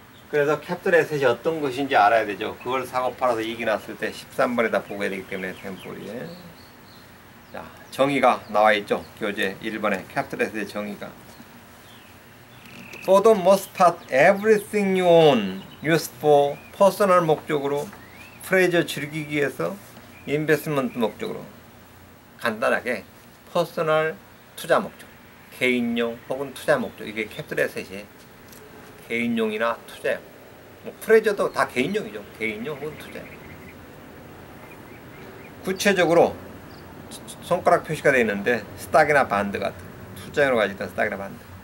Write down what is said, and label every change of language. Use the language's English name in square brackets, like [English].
[Korean] 그래서 캐피털 에셋이 어떤 것인지 알아야 되죠. 그걸 사고 팔아서 이익이 났을 때 13번에다 보고해야 되기 때문에 템플에. 자, 정의가 나와 있죠. 교재 1번에 캐피털 에셋의 정의가. [English] For the most part, everything you own used for personal [Korean] 목적으로, 플레저 즐기기 위해서, 인베스트먼트 목적으로. 간단하게 퍼스널 투자 목적, 개인용 혹은 투자 목적. 이게 캐피털 에셋이 개인용이나 투자용. 뭐 플레저도 다 개인용이죠. 개인용 혹은 투자용. 구체적으로 손가락 표시가 되어 있는데 스탁이나 반드 같은 투자용으로 가지고 있던 스탁이나 반드.